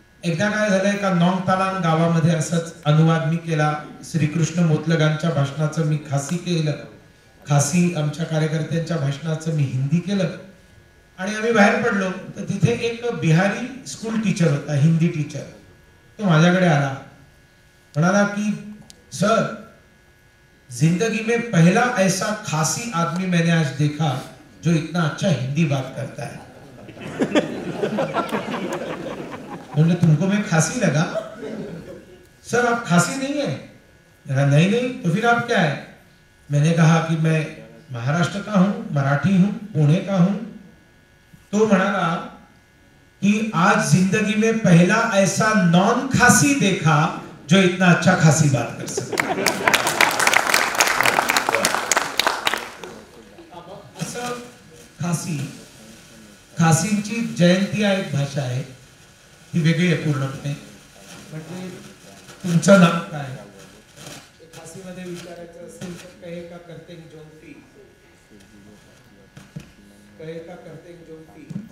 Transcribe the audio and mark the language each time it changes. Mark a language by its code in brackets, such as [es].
[mr] एकदा काय झालंय का नॉंग तालांग गावामध्ये असंच अनुवाद मी केला. श्रीकृष्ण मोतलगांच्या भाषणाचं मी खासी केलं, खासी आमच्या कार्यकर्त्यांच्या भाषणाचं मी हिंदी केलं. आणि आम्ही बाहेर पडलो तर तिथे एक बिहारी स्कूल टीचर होता, हिंदी टीचर. तो माझ्याकडे आला, म्हणाला की [hi] सर, जिंदगी में पहला ऐसा खासी आदमी मैंने आज देखा जो इतना अच्छा हिंदी बात करता है. बोले तुमको मैं खासी लगा? सर आप खासी नहीं है. नहीं नहीं, तो फिर आप क्या है? मैंने कहा कि मैं महाराष्ट्र का हूं, मराठी हूं, पुणे का हूं. [mr] तो म्हणाला [hi] कि आज जिंदगी में पहला ऐसा नॉन खासी देखा जो इतना अच्छा खासी बात कर सकता. [mr] असं खासी, खासींची जयंती हा एक भाषा आहे, ती वेगळी आहे पूर्णपणे. म्हणजे तुमचं नाव काय, खासीमध्ये विचारायचं असेल तर कहे का करते जोंती, कहे का करते जोंती.